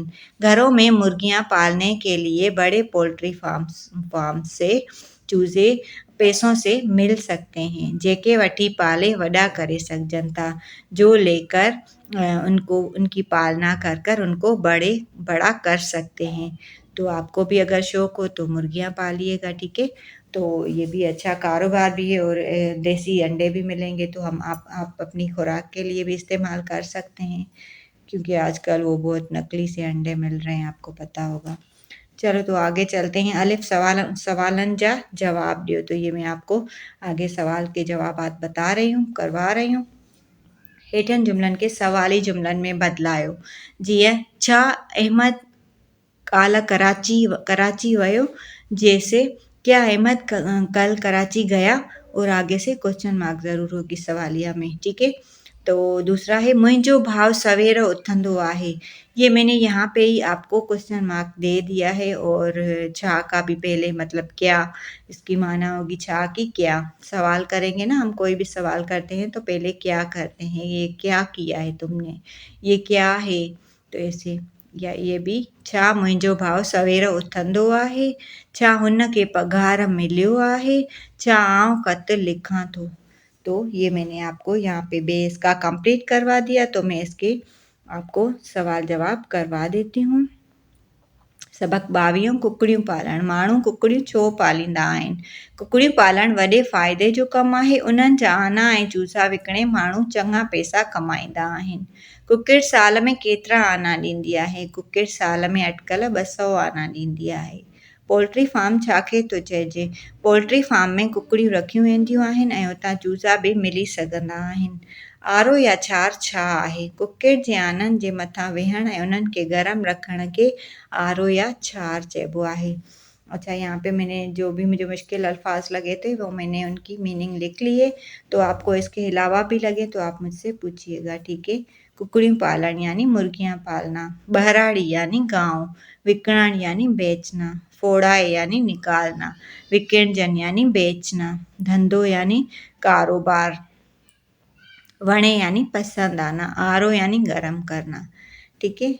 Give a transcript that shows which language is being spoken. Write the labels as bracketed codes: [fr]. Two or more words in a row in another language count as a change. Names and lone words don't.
[ur] گھروں میں مرغیاں پالنے کے لیے بڑے [en] poultry farm [ur] سے چوزے پیسوں سے مل سکتے ہیں, [sd] जेके वठी पाले वॾा करे सघजनि था, [ur] جو لے کر ان کی پالنا کر ان کو بڑا کر سکتے ہیں. تو آپ کو بھی اگر شوق ہو تو مرغیاں پالیے گا، ٹھیک ہے. تو یہ بھی اچھا کاروبار بھی ہے اور دیسی انڈے بھی ملیں گے، تو آپ اپنی خوراک کے لیے بھی استعمال کر سکتے ہیں، کیونکہ آج کل وہ بہت نقلی سے انڈے مل رہے ہیں، آپ کو پتا ہوگا. چلو تو آگے چلتے ہیں. [sd] अलिफ सवालन जा जवाब दियो। [ur] تو یہ میں آپ کو آگے سوال کے جوابات بتا رہی ہوں، کروا رہی ہوں. [sd] हेठनि जुमलनि खे सवाली जुमलनि में बदलायो। जीअं छा अहमद काल कराची वयो, [ur] جیسے کیا احمد کل کراچی گیا، اور آگے سے [en] question mark [ur] ضرور ہوگی سوالیہ میں، ٹھیک ہے. تو دوسرا ہے [sd] मुंहिंजो भाव सवेर उथंदो आहे। [ur] یہ میں نے یہاں پہ ہی آپ کو [en] question mark [ur] دے دیا ہے، اور چھا کا بھی پہلے مطلب کیا، اس کی معنی ہوگی چھا کی کیا. سوال کریں گے نا، ہم کوئی بھی سوال کرتے ہیں تو پہلے کیا کرتے ہیں، یہ کیا کیا ہے تم نے، یہ کیا ہے، تو ایسے. یا یہ بھی [sd] छा मुंहिंजो भाउ सवेर उथंदो आहे, छा हुन खे पघार मिलियो आहे, छा आउं ख़त लिखां थो। [ur] تو یہ میں نے آپ کو یہاں پہ بیس کا کمپلیٹ کروا دیا، تو میں اس کے آپ کو سوال جواب کروا دیتی ہوں. [sd] सबक 22 कुकड़ियूं पालण। माण्हू कुकड़ियूं छो पालींदा आहिनि? कुकड़ियूं पालण वॾे फ़ाइदे जो कमु आहे। उन्हनि जा आना ऐं चूसा विकिणे माण्हू चङा पैसा कमाईंदा आहिनि। कुकिड़ साल में केतिरा आना ॾींदी आहे? कुकिड़ साल में अटिकल 200 आना ॾींदी आहे। [en] poultry farm [sd] छा खे थो चइजे? [en] poultry farm [sd] में कुकड़ियूं रखियूं वेंदियूं आहिनि ऐं उतां चूसा बि मिली सघंदा आहिनि। आरो या छार छा आहे? कुकिड़ जे आननि जे मथां वेहण ऐं उन्हनि खे गरम रखण खे आरो या छार चइबो आहे। [ur] اچھا، یہاں پہ میں نے جو بھی مجھے مشکل الفاظ لگے تھے وہ میں نے ان کی میننگ لکھ لی ہے، تو آپ کو اس کے علاوہ بھی لگے تو آپ مجھ سے پوچھیے گا، ٹھیک ہے. [sd] कुकड़ियों पालन [ur] یعنی مرغیاں پالنا، بہراڑی یعنی گاؤں، وکڻڻ یعنی بیچنا، پھوڑائے یعنی نکالنا، وکڻجن یعنی بیچنا، دھندو یعنی کاروبار، وڻي یعنی پسند آنا، آرو یعنی گرم کرنا، ٹھیک ہے.